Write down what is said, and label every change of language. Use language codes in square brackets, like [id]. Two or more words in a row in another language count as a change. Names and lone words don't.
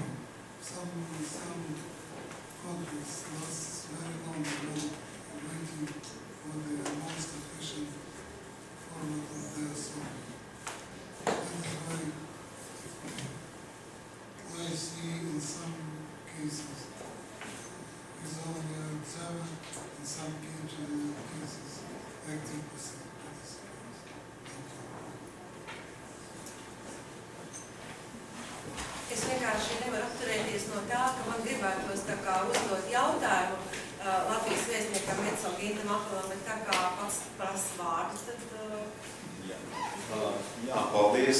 [en] Some conflicts last very long waiting for the most efficient format of their solving. That is why I see in some cases is only an observer, in some cases active participants. Thank you. [lv] Es vienkārši nevaru atturēties no tā, ka man gribētos tā kā uzdot jautājumu Latvijas vēstniekam Edson Gintam Apelam, bet tā kā pats prasa vārdus, tad... Jā, paldies.